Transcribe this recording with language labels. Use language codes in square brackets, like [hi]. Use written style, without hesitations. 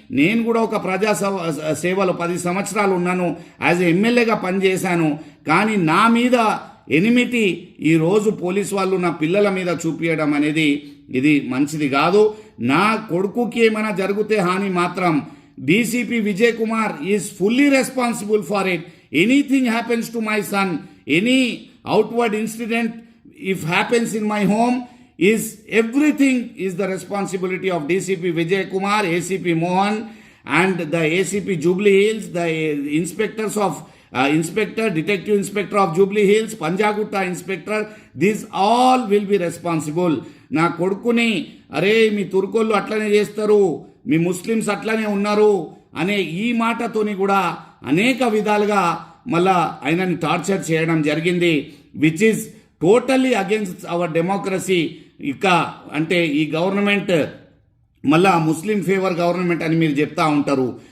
[te] నేను కూడా ఒక ప్రజా సేవలో 10 సంవత్సరాలు ఉన్నాను, యాజ్ ఎమ్మెల్యేగా పనిచేశాను. కానీ నా మీద ఎనిమిటి ఈరోజు పోలీసు వాళ్ళు నా పిల్లల మీద చూపించడం అనేది ఇది మంచిది కాదు. నా కొడుకుకి ఏమైనా జరిగితే హాని మాత్రం DCP Vijay Kumar [en] Is fully responsible for it. Anything happens to my son, any outward incident if happens in my home, is everything is the responsibility of DCP Vijay Kumar, ACP Mohan and the ACP Jubilee Hills, the inspectors of detective inspector of Jubilee Hills, Panjagutta inspector, these all will be responsible. [te] నా కొడుకుని అరే మీ తుర్కోళ్ళు అట్లనే చేస్తారు, మీ Muslims అట్లనే ఉన్నారు అనే ఈ మాటతోని కూడా అనేక విధాలుగా మళ్ళా ఆయనని టార్చర్ చేయడం జరిగింది, [en] Which is totally against our democracy. [te] ఇక అంటే ఈ గవర్నమెంట్ మళ్ళా ముస్లిం ఫేవర్ గవర్నమెంట్ అని మీరు చెప్తా ఉంటారు.